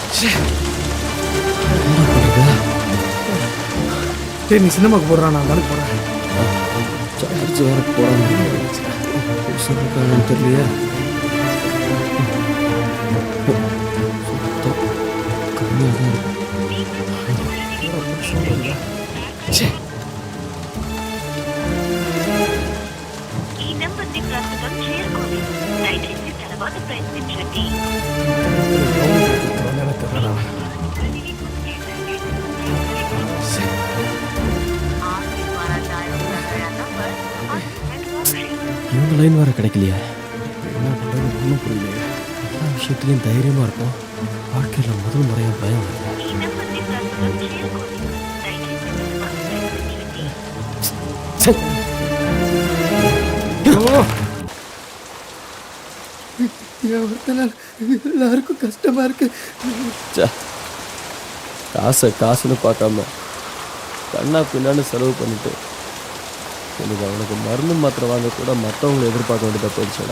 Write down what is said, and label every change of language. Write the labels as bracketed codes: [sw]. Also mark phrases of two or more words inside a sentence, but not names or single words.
[ta] என்ன பண்றது? சரி, நீ சினிமாவுக்கு போடுறான், நான் வேலைக்கு போகிறேன். சார்ஜ் வேற போடாம தெரியலையா? கம்மியாக தான் இருக்கு. [te] ఈ నంబర్ని ప్రస్తుతం చేరుకోండి. దయచేసి తర్వాత ప్రయత్నించండి. [ta] இவங்க லைன் வேற கிடைக்கலையா? என்ன பண்ணுறது ஒன்றும் புரியலையே. எல்லா விஷயத்துலையும் தைரியமாக இருப்போம். வாழ்க்கையில் முதல் முறையாக பயம் வருது. [te] ఈ నంబర్ని ప్రస్తుతం చేరుకోండి. దయచేసి తర్వాత ప్రయత్నించండి. [ta] எல்லாருக்கும் கஷ்டமா இருக்கு. காசை காசுன்னு பார்க்காம கண்ணா பின்னான்னு செலவு பண்ணிட்டு எனக்கு அவனுக்கு மருந்து மாத்திரை வாங்க கூட மற்றவங்களை எதிர்பார்க்க வேண்டியதாக போயிடுச்சுடா.